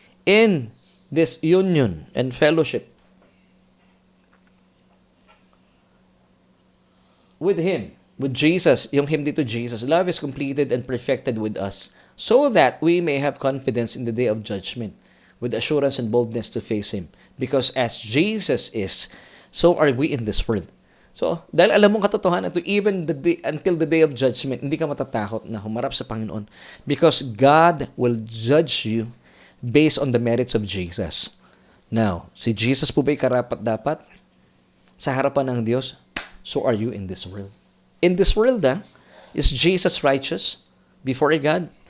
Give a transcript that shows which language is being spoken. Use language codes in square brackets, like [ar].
[en] In this union and fellowship with Him, with Jesus, [tl] yung Him dito Jesus, [en] love is completed and perfected with us, so that we may have confidence in the day of judgment, with assurance and boldness to face Him. Because as Jesus is, so are we in this world. [tl] So, dahil alam mong katotohanan ito, [en] even until the day of judgment, [tl] hindi ka matatakot na humarap sa Panginoon. [en] Because God will judge you based on the merits of Jesus. [tl] Now, si Jesus po ba'y karapat-dapat sa harapan ng Diyos? [en] So are you in this world. In this world, is Jesus righteous before God?